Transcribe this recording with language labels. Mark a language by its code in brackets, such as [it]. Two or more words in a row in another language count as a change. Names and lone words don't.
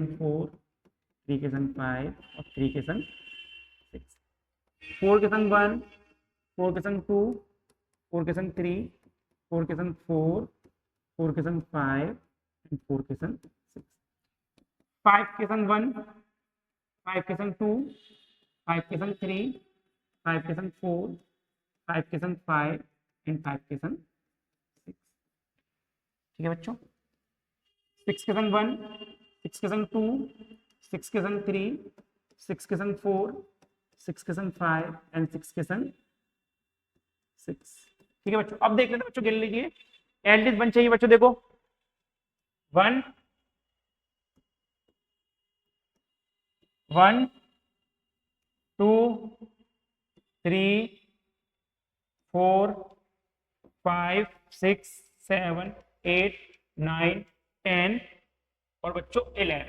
[hi] संग 4 3 के संग 5 और 3 के संग 6 4 के संग 1 4 के संग 2 4 के संग 3 4 के संग 4 4 के संग 5 एंड 4 के संग 6 5 के संग 1 5 के संग 2 5 के संग 3 5 के संग 4 5 के संग 5 एंड 5 के संग 6। ठीक है बच्चों, 6 के संग 1 6 के संग 2 6 के संग 3 6 के संग 4 6 के संग 5 एंड 6 के संग 6। ठीक है बच्चों, अब देख लेते बच्चों, गिन लीजिए एटलीस्ट 1 चाहिए बच्चों। देखो 1 1 2 3 4 5 6 7 8 9 10 और बच्चों 11।